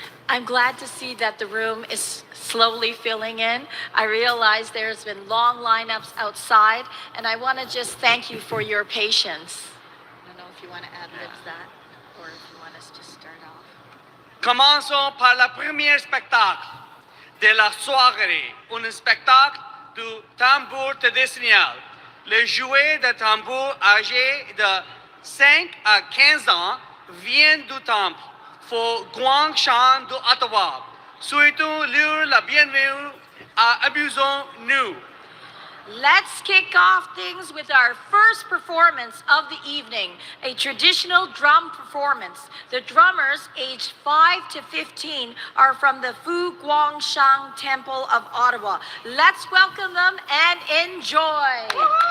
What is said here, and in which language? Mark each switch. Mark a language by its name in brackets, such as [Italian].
[English] I'm glad to see that the room is slowly filling in. I realize there's been long lineups outside, and I want to just thank you for your patience. I don't know if you want to ad-lib that, or if you want us to start off. [French] Commençons par le premier spectacle de la soirée, un spectacle du tambour traditionnel. Les jouets de tambour âgés de 5 à 15 ans viennent du temple Fo Guangshan de Ottawa. Souhaitons-leur la bienvenue à Amusons-nous. [English] Let's kick off things with our first performance of the evening, a traditional drum performance. The drummers, aged 5 to 15, are from the Fu Guangshang Temple of Ottawa. Let's welcome them and enjoy.